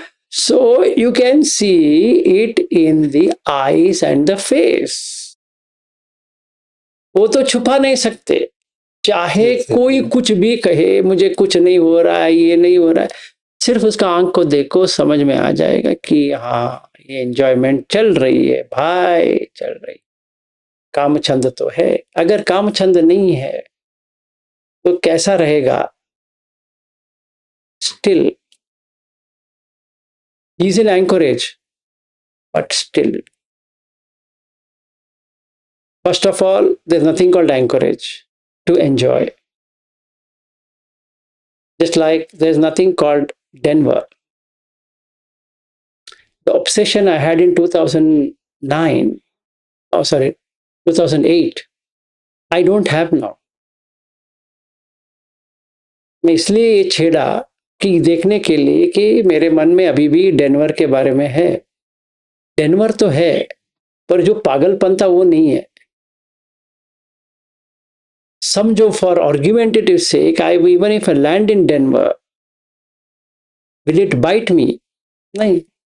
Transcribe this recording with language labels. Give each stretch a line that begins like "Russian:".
English: So you can see it in the eyes and the face.
Hindi: वो तो छुपा नहीं सकते, चाहे कोई कुछ भी कहे, मुझे कुछ नहीं हो रहा है, ये नहीं हो रहा है. सिर्फ उसका आंख को देखो, समझ में आ जाएगा कि हाँ, ये एंजॉयमेंट चल रही है भाई, चल रही. कामछंद तो है. अगर कामछंद नहीं है तो कैसा रहेगा.
English: Still he is in Anchorage, but still, first of all, there's nothing called Anchorage to enjoy. Just like there's nothing called Denver. The obsession I had in 2008, I don't have now.
Hindi: मैं इसलिए ये छेड़ा कि देखने के लिए कि मेरे मन में अभी भी डेनवर के बारे में है। डेनवर तो है, पर जो पागलपन था वो नहीं है।
English: समझो, for argumentative sake, I even if I land in Denver, will it bite me? नहीं।